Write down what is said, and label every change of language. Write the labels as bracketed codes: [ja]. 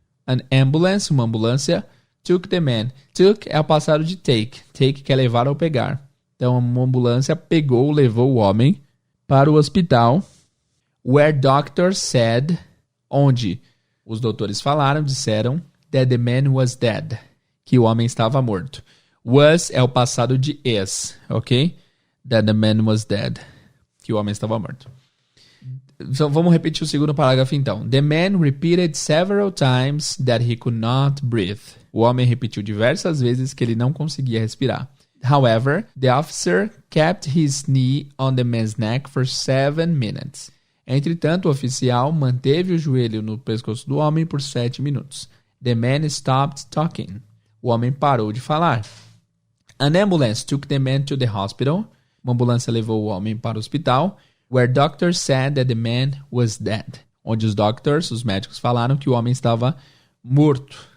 [en] An ambulance, [pt] uma ambulância, [en] took the man. Took [pt] é o passado de [en] take. [pt] Take quer levar ou pegar. Então, uma ambulância pegou, levou o homem para o hospital. [en] Where doctors said, [pt] onde os doutores falaram, disseram, [en] that the man was dead. [pt] Que o homem estava morto. Was é o passado de is, ok? [en] That the man was dead. [pt] Que o homem estava morto. Então, vamos repetir o segundo parágrafo então. [en] The man repeated several times that he could not breathe. [pt] O homem repetiu diversas vezes que ele não conseguia respirar. [en] However, the officer kept his knee on the man's neck for 7 minutes. [pt] Entretanto, o oficial manteve o joelho no pescoço do homem por 7 minutos. [en] The man stopped talking. [pt] O homem parou de falar. [en] An ambulance took the man to the hospital. [pt] Uma ambulância levou o homem para o hospital. [en] Where doctors said that the man was dead. [pt] Onde os doctors, os médicos, falaram que o homem estava morto.